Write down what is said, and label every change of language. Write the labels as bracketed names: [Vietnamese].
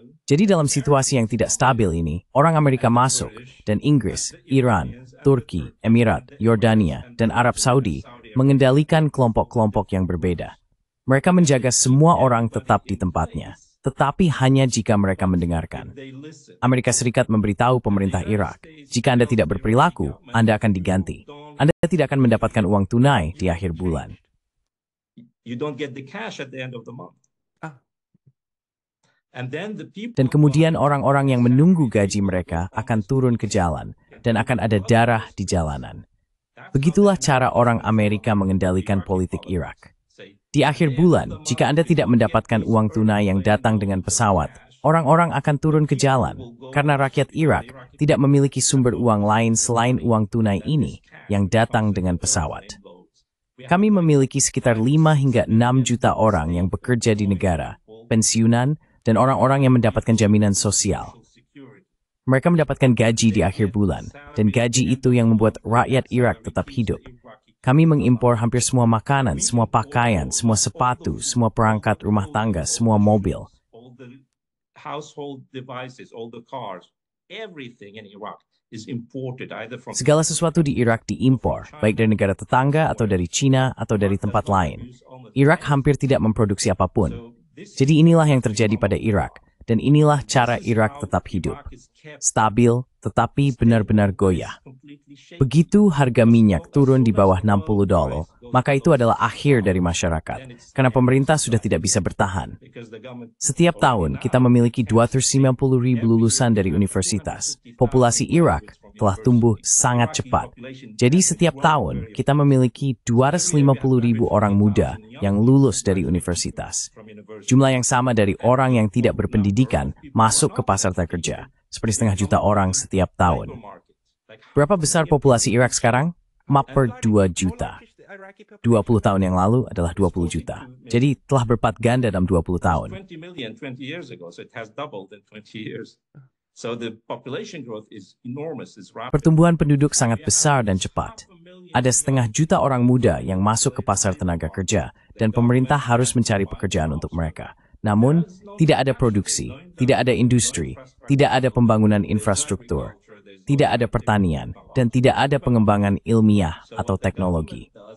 [Indonesian] Jadi dalam situasi yang tidak stabil ini, orang Amerika masuk, dan Inggris, Iran, Turki, Emirat, Yordania, dan Arab Saudi mengendalikan kelompok-kelompok yang berbeda. Mereka menjaga semua orang tetap di tempatnya, tetapi hanya jika mereka mendengarkan. Amerika Serikat memberitahu pemerintah Irak, jika Anda tidak berperilaku, Anda akan diganti. Anda tidak akan mendapatkan uang tunai di akhir bulan. [English] You don't get the cash at the end of the month. And then the people [Indonesian] Dan kemudian orang-orang yang menunggu gaji mereka akan turun ke jalan, dan akan ada darah di jalanan. Begitulah cara orang Amerika mengendalikan politik Irak. Di akhir bulan, jika Anda tidak mendapatkan uang tunai yang datang dengan pesawat, orang-orang akan turun ke jalan, karena rakyat Irak tidak memiliki sumber uang lain selain uang tunai ini yang datang dengan pesawat. Kami memiliki sekitar 5 hingga 6 juta orang yang bekerja di negara, pensiunan, dan orang-orang yang mendapatkan jaminan sosial. Mereka mendapatkan gaji di akhir bulan, dan gaji itu yang membuat rakyat Irak tetap hidup. Kami mengimpor hampir semua makanan, semua pakaian, semua sepatu, semua perangkat rumah tangga, semua mobil. [English] all the household devices, all the cars, everything in Iraq is imported either from [Indonesian] Segala sesuatu di Irak diimpor, baik dari negara tetangga atau dari Cina atau dari tempat lain. Irak hampir tidak memproduksi apapun. Jadi inilah yang terjadi pada Irak, dan inilah cara Irak tetap hidup. Stabil, tetapi benar-benar goyah. Begitu harga minyak turun di bawah $60, maka itu adalah akhir dari masyarakat, karena pemerintah sudah tidak bisa bertahan. Setiap tahun, kita memiliki 250.000 lulusan dari universitas. Populasi Irak telah tumbuh sangat cepat. Jadi setiap tahun, kita memiliki 250.000 orang muda yang lulus dari universitas. Jumlah yang sama dari orang yang tidak berpendidikan masuk ke pasar kerja, seperti 500.000 orang setiap tahun. Berapa besar populasi Irak sekarang? Maper 2 juta. 20 tahun yang lalu adalah 20 juta. Jadi telah berlipat ganda dalam 20 tahun. [English] 20 million 20 years ago, so it has doubled in 20 years. So the population growth is enormous, is rapid. [Indonesian] Pertumbuhan penduduk sangat besar dan cepat. ada 500 juta orang muda yang masuk ke pasar tenaga kerja dan pemerintah harus mencari pekerjaan untuk mereka. Namun, tidak ada produksi, tidak ada industri, tidak ada pembangunan infrastruktur, tidak ada pertanian, dan tidak ada pengembangan ilmiah atau teknologi.